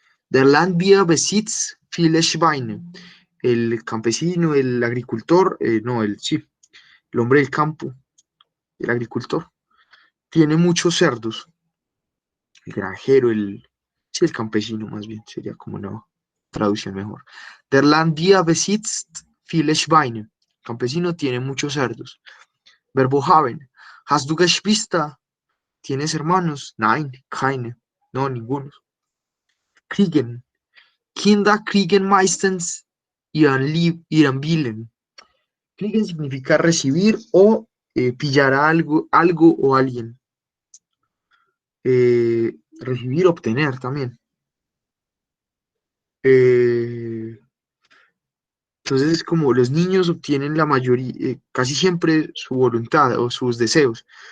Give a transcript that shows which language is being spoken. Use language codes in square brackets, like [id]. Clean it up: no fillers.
[de] Der Landwirt besitzt viele Schweine. [es] El campesino, el agricultor, no, sí, el hombre del campo, el agricultor, tiene muchos cerdos. El granjero, sí, el campesino más bien, sería como una traducción mejor. [de] Der Landwirt besitzt viele Schweine. [es] El campesino tiene muchos cerdos. Verbo [de] haben. Hast du Geschwister? [es] ¿Tienes hermanos? [de] Nein, keine. [es] No, ninguno. [de] Kriegen. Kinder kriegen meistens ihren Willen. [es] Kriegen significa recibir o pillar a algo o alguien. Recibir, obtener también. Eh, entonces es como los niños obtienen la mayoría, casi siempre su voluntad o sus deseos.